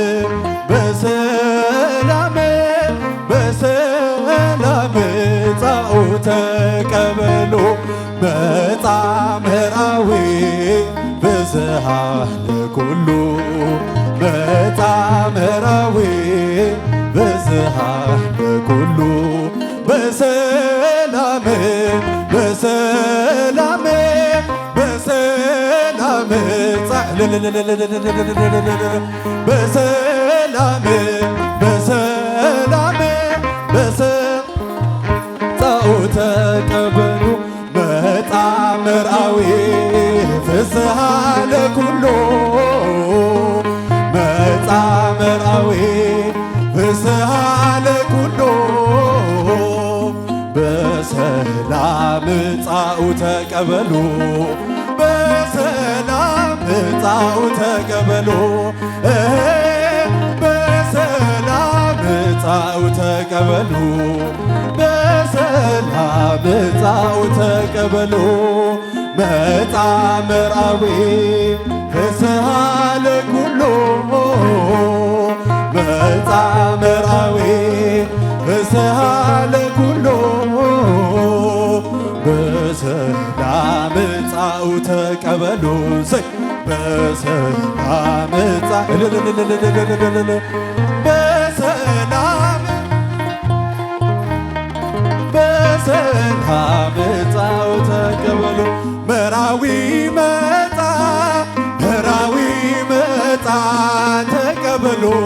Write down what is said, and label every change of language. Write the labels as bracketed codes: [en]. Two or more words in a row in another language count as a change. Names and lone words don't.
[gez] በሰላም በሰላም ጻኦተ ቀበሎ መጻምራዊ ብዝሃ ለኩሉ መጻምራዊ ብዝሃ ለኩሉ በሰላም በሰላም በሰላም በሰላም በሰላም ጻኦተ ቀበሎ መጻምራዊ ፍስሃ ለኩሉ መጻምራዊ ፍስሃ ለኩሉ በሰላም ጻኦተ ቀበሎ በሰላም ጻኦተ ቀበሎ በሰላም ጻኦተ ቀበሎ በሰላም ጻኦተ ቀበሎ መጻምራዊ ፍስሃ ለኩሉ መጻምራዊ ፍስሃ ለኩሉ በሰላም ጻኦተ ቀበሎ በሰላም በሰላም በሰላም ጻኦተ ቀበሎ [am] መራዊ መጣ መራዊ መጣ ተቀበሎ